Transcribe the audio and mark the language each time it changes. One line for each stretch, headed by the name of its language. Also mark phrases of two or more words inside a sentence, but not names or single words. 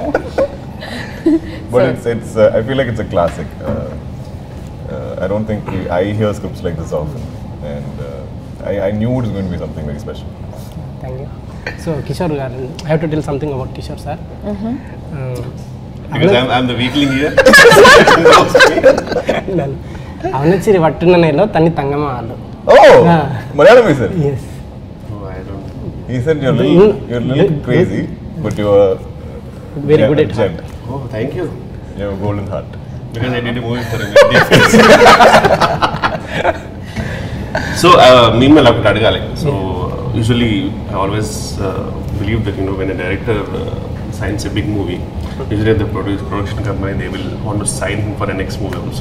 English: But it's I feel like it's a classic. I don't think I hear scripts like this often, and I knew it was going to be something very special. Thank you. So Kishore, I have to tell something about Kishore sir. Because I'm the weakling here. ಅವನಚ್ಚಿರಿ ಒಟ್ಟಿನ ನೆಲೋ ತನಿ ತಂಗಮ್ಮ ಹಾಲು. Oh, Malayalam he said. Yes. Oh, I don't know. He said you're a little crazy, but you're Very good at gem. Oh, thank you. You have a golden heart. Because I did a movie for him. So, meanwhile, I have So, usually, I always believe that, you know, when a director signs a big movie, usually the production company, they will want to sign him for the next movie also.